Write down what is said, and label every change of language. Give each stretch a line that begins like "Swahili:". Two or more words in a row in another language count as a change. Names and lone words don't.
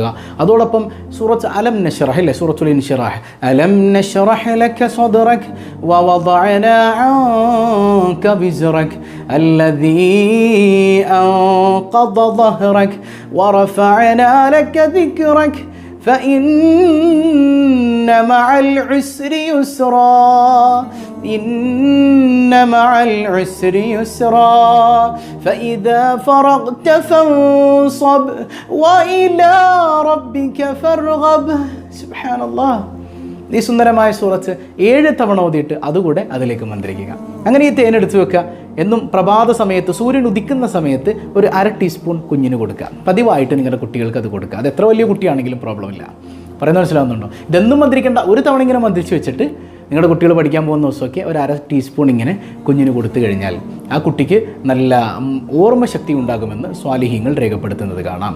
Malayalam: അതോടൊപ്പം സൂറത്ത് അലം നശ്റഹ് അല്ലേ,
Arabic: സൂറത്തുൽ ഇൻശിറാഹ്, ألم نشرح لك صدرك ووضعنا عنك وزرك الذي أنقض ظهرك ورفعنا لك ذكرك فإن مع العسر يسرا إن مع العسر يسرا فإذا فرغت فانصب وإلى ربك فارغب. سبحان الله.
Malayalam: ഈ സുന്ദരമായ സൂറത്ത് 7 തവണ ഓതിയിട്ട് അതുകൂടെ അതിലേക്ക് മന്ത്രിക്കുക. അങ്ങനെ ഈ തേനെടുത്ത് വെക്കുക. എന്നും പ്രഭാത സമയത്ത് സൂര്യൻ ഉദിക്കുന്ന സമയത്ത് ഒരു 1/2 ടീസ്പൂൺ കുഞ്ഞിന് കൊടുക്കുക. പതിവായിട്ട് നിങ്ങളുടെ കുട്ടികൾക്ക് അത് കൊടുക്കുക. അത് എത്ര വലിയ കുട്ടിയാണെങ്കിലും പ്രോബ്ലം ഇല്ല. പറയുന്നത് മനസ്സിലാവുന്നുണ്ടോ? ഇതെന്നും മന്ത്രിക്കേണ്ട, ഒരു തവണ ഇങ്ങനെ മന്ത്രിച്ച് വെച്ചിട്ട് നിങ്ങളുടെ കുട്ടികൾ പഠിക്കാൻ പോകുന്ന ദിവസമൊക്കെ ഒരു 1/2 ടീസ്പൂൺ ഇങ്ങനെ കുഞ്ഞിന് കൊടുത്തു കഴിഞ്ഞാൽ ആ കുട്ടിക്ക് നല്ല ഓർമ്മശക്തി ഉണ്ടാകുമെന്ന് സ്വാലിഹീങ്ങൾ രേഖപ്പെടുത്തുന്നത് കാണാം.